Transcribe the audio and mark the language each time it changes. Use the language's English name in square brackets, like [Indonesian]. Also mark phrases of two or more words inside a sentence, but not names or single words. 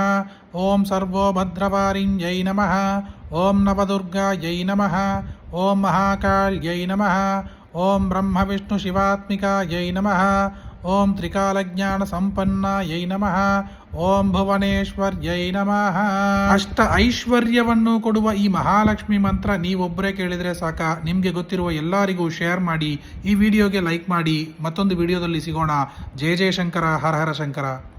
[Sanskrit] ॐ सर्वोभद्रवारिण्यै नमः। ॐ नवदुर्गायै नमः। ॐ महाकाल्यै नमः। ॐ ब्रह्मविष्णुशिवात्मिकायै नमः। ॐ त्रिकालज्ञानसम्पन्नायै नमः। ॐ ಭುವನೇಶ್ವರ್ಯೈ ನಮಃ. [Kannada] ಅಷ್ಟ ಐಶ್ವರ್ಯವನ್ನು ಕೊಡುವ ಈ ಮಹಾಲಕ್ಷ್ಮಿ ಮಂತ್ರ ನೀವೊಬ್ಬರೇ ಕೇಳಿದರೆ ಸಾಕ. ನಿಮಗೆ ಗೊತ್ತಿರುವ ಎಲ್ಲರಿಗೂ ಶೇರ್ ಮಾಡಿ. ಈ ವಿಡಿಯೋಗೆ ಲೈಕ್ ಮಾಡಿ. ಮತ್ತೊಂದು ವಿಡಿಯೋದಲ್ಲಿ ಸಿಗೋಣ. [Sanskrit] ಜಯ ಜಯ ಶಂಕರ, ಹರ ಹರ ಶಂಕರ.